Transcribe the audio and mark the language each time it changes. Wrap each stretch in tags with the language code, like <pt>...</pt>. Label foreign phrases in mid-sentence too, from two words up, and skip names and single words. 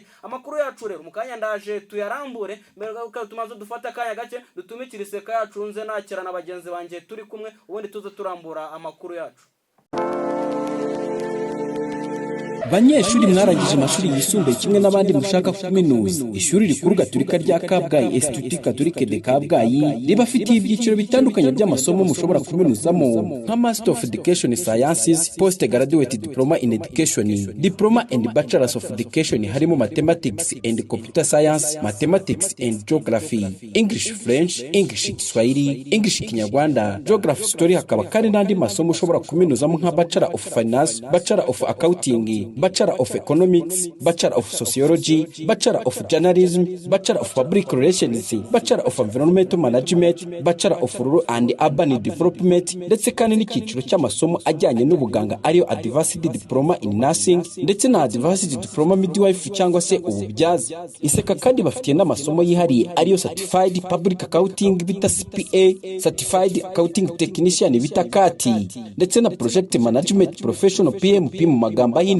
<rw>Amakuru yacu rero mukanya ndaje tuyarambure, mbere yuko tumaze dufata akanya gake dutumikira iseka yacu nze nakira na bagenzi banje turi kumwe, ubundi tuze turambura amakuru yacu. Banyeshuri mwarangije amashuri yisumbuye kimwe n'abandi mushaka kuminuza, ishuri rikuru Gatolika rya Kabgayi Institut Catholique de Kabgayi ribafitiye ibyiciro bitandukanye by'amasomo mushobora kuminuzamo nka</rw> <en>Master of Education Sciences, Postgraduate Diploma in Education, Diploma and Bachelor of Education harimo Mathematics and Computer Science, Mathematics and Geography, English French, English Kiswahili, English Kinyarwanda, Geography Story,</en> <rw>hakaba kandi n'andi masomo ushobora kuminuzamo nka</rw> <en>Bachelor of Finance, Bachelor of Accounting, Bachelor of Economics, Bachelor of Sociology, Bachelor of Journalism, Bachelor of Public Relations, Bachelor of Environmental Management, Bachelor of Rural and Urban Development,</en> <rw>ndetse kandi n'icyiciro cy'amasomo ajyanye n'ubuganga ariyo</rw> <en>Advanced Diploma in Nursing</en> <rw>ndetse na</rw> <en>Advanced Diploma Midwife</en> <rw>cyangwa se ububyaza. Iseka kandi bafitiye n'amasomo yihariye ariyo</rw> <en>Certified Public Accounting</en> <rw>bita CPA,</rw> <en>Certified Accounting Technician</en> <rw>bita CAT, ndetse na</rw> <en>Project Management Professional</en> <rw>PMP mu magambo ahinnye.</rw>